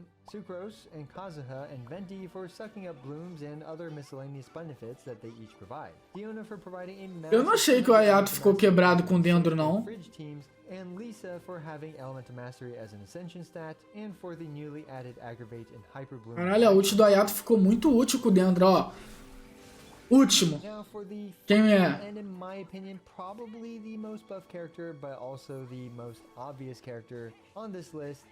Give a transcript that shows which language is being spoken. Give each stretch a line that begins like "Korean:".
English: Sucrose and Kazuha and Venti for sucking up blooms and other miscellaneous benefits that they each provide. Diona for providing a
Portuguese: Eu não achei que o Ayato ficou quebrado com o Dendro não.
English: And Lisa for having Elemental Mastery as an Ascension stat, and for the newly added Aggravate and Hyper Bloom.
Portuguese: Caralho, a ult do Ayato ficou muito útil com o Dendro, ó. Último. Quem é?
English: And in my opinion, probably the most buff character, but also the most obvious character on this list.